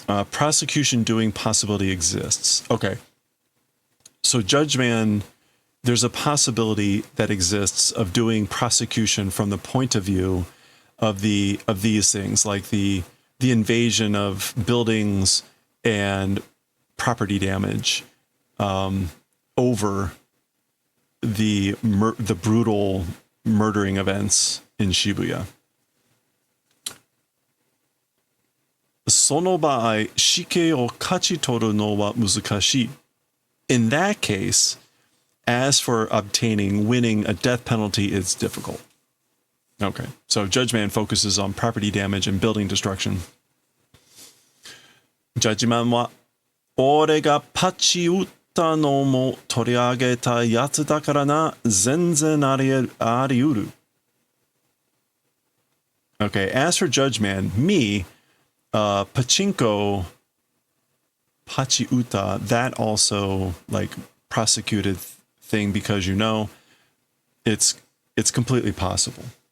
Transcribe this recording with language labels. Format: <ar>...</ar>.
<en>Prosecution doing possibility exists. Okay. So Judgeman, there's a possibility that exists of doing prosecution from the point of view of these things, like the invasion of buildings and property damage over the brutal murdering events in Shibuya.</en> <ja>その場合、死刑を勝ち取るのは難しい。</ja> <en>In that case, as for winning a death penalty is difficult. Okay, so Judgeman focuses on property damage and building destruction.</en> <ja>Judgeman は、俺がパチ打ったのも取り上げたやつだからな、全然あり得る。</ja> <en>Okay, as for Judgeman, me, pachinko, pachi uta, that also like prosecuted thing because it's completely possible.</en>